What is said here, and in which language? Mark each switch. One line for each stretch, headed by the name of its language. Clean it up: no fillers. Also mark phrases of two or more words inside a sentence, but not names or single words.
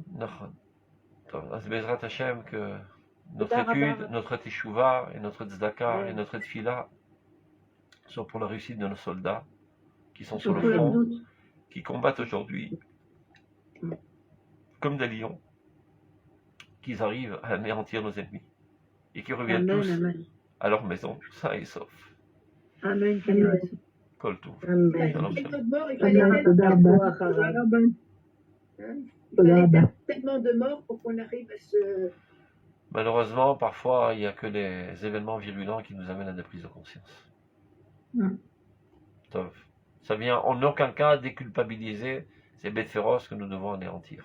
Hebrew: בעזרת השם,
French: que notre étude, notre teshuva et notre tzedaka et notre tefila soient pour la réussite de nos soldats qui sont sur le front, qui combattent aujourd'hui comme des lions, qu'ils arrivent à anéantir nos ennemis et qui reviennent tous à leur maison, sains et saufs.
Hebrew: Amen. כל טוב. Amen. Shalom,
French: Et
Hebrew: shalom.
French: notre mort, il fallait
Hebrew: אמן. תודה רבה.
French: tellement de morts pour qu'on arrive à se... Malheureusement, parfois, il n'y a que les événements virulents qui nous amènent à des prises de conscience.
Hebrew: Tov.
French: Ça vient en aucun cas déculpabiliser ces bêtes féroces que nous devons anéantir.